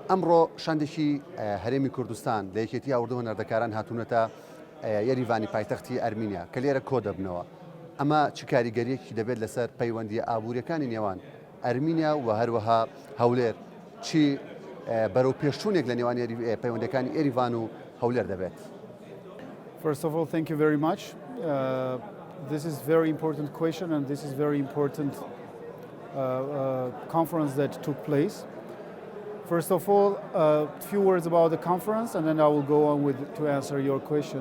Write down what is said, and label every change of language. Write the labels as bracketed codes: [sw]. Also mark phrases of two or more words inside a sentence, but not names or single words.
[ckb] ئەمڕۆ شاندێکی هەرێمی کوردستان لە یەکێتی هاوردە هونەردەکاران هاتوونەتە یەریڤانی پایتەختی ئەرمینیا کە لێرە کۆ دەبنەوە. ئەمە چ کاریگەریەکی دەبێت لەسەر پەیوەندی ئابوووریەکانی نێوان ئەرمینیا و هەروەها هەولێر چی بەرەو پێشچوونێک لە نێوان پەیوەندەکانی ئێریڤان و هەولێر دەبێت؟ [en] First of all, thank you very much. This is very important question and this is very important conference that took place. First of all, a few words about the conference and then I will go on to answer your question.